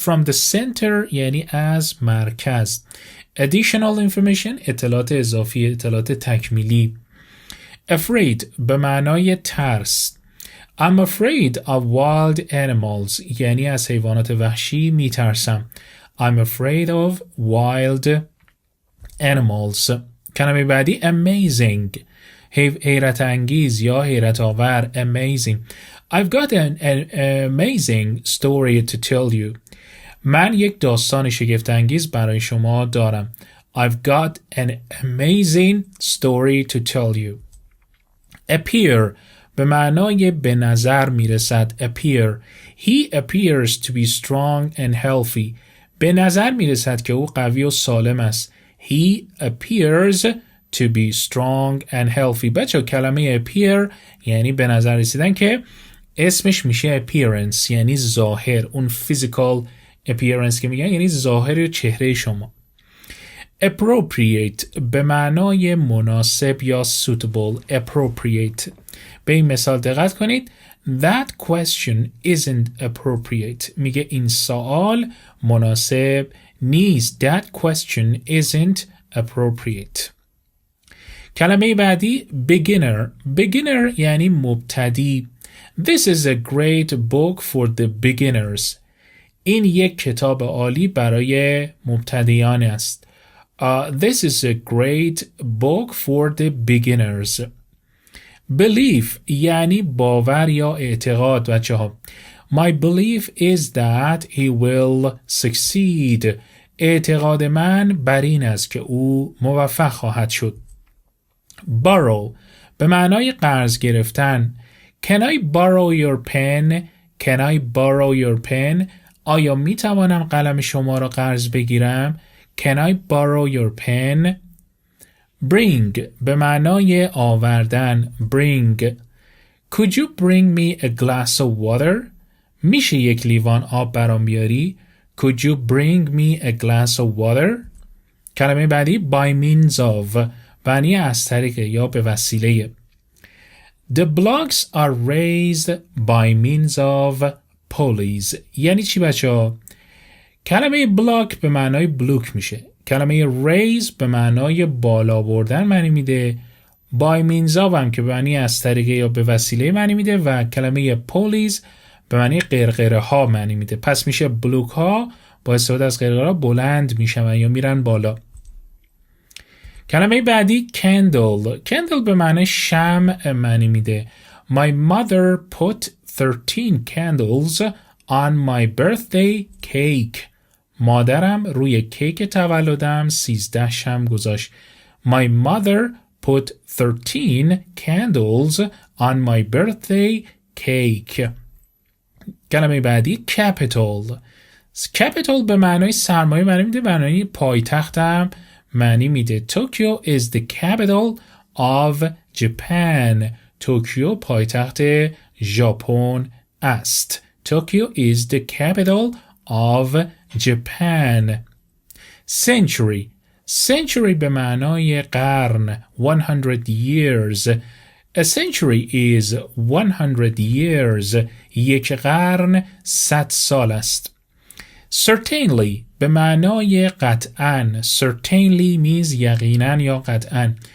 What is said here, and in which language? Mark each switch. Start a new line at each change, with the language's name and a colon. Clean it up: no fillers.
English: From the center
Persian: یعنی از مرکز.
English: Additional information
Persian: اطلاعات اضافی، اطلاعات تکمیلی. Afraid به معنای ترس.
English: I'm afraid of wild animals
Persian: یعنی از حیوانات وحشی میترسم.
English: I'm afraid of wild animals.
Persian: کلمه بعدی amazing حیرت انگیز یا حیرت آور.
English: amazing. I've got an amazing story to tell you.
Persian: من یک داستان شگفت انگیز برای شما دارم.
English: I've got an amazing story to tell you.
Persian: appear به معنای به نظر میرسد.
English: appear. He appears to be strong and healthy.
Persian: به نظر میرسد که او قوی و سالم است.
English: He appears to be strong and healthy.
Persian: بچه کلمه appear یعنی به نظر رسیدن که اسمش میشه appearance یعنی ظاهر، اون
English: physical appearance
Persian: که میگن یعنی ظاهر چهره شما. appropriate به معنای مناسب یا suitable. appropriate. به این مثال دقت کنید.
English: That question isn't appropriate.
Persian: میگه این سوال مناسب نیست.
English: That question isn't appropriate.
Persian: کلمه بعدی beginner یعنی مبتدی.
English: This is a great book for the beginners.
Persian: این یک کتاب عالی برای مبتدیان است.
English: This is a great book for the beginners.
Persian: Belief یعنی باور یا اعتقاد بچه ها.
English: My belief is that he will succeed.
Persian: اعتقاد من بر این است که او موفق خواهد شد. Borrow به معنای قرض گرفتن.
English: Can I borrow your pen? Can I borrow your pen?
Persian: آیا می توانم قلم شما را قرض بگیرم؟
English: Can I borrow your pen?
Persian: Bring به معنای آوردن.
English: Bring. Could you bring me a glass of water?
Persian: میشه یک لیوان آب برام بیاری؟
English: Could you bring me a glass of water?
Persian: کلمه بعدی
English: by means of
Persian: معنی از طریق یا به وسیله.
English: The blocks are raised by means of pulleys.
Persian: یعنی چی بچه ها؟ کلمه بلاک به معنای بلوک میشه. کلمه raise به معنای بالا بردن معنی میده. by means of هم که به معنی از طریق یا به وسیله معنی میده و کلمه pulleys به معنی قرقره ها معنی میده. پس میشه بلوک ها با استفاده از قرقره ها بلند میشن یا میرن بالا. کلمه بعدی candle. candle به معنی شمع معنی میده.
English: My mother put 13 candles on my birthday cake.
Persian: مادرم روی کیک تولدم 13 شمع گذاشت.
English: My mother put 13 candles on my birthday cake.
Persian: کلمه بعدی capital. capital به معنای سرمایه معنی میده. معنی پایتختم معنی میده.
English: Tokyo is the capital of Japan.
Persian: توکیو پایتخت ژاپن است.
English: Tokyo is the capital of Japan. Century.
Persian: Century به معنای قرن.
English: 100 years. A century is 100 years.
Persian: یک قرن 100 سال است. Certainly به معنای قطعاً.
English: Certainly means
Persian: یقیناً یا قطعاً.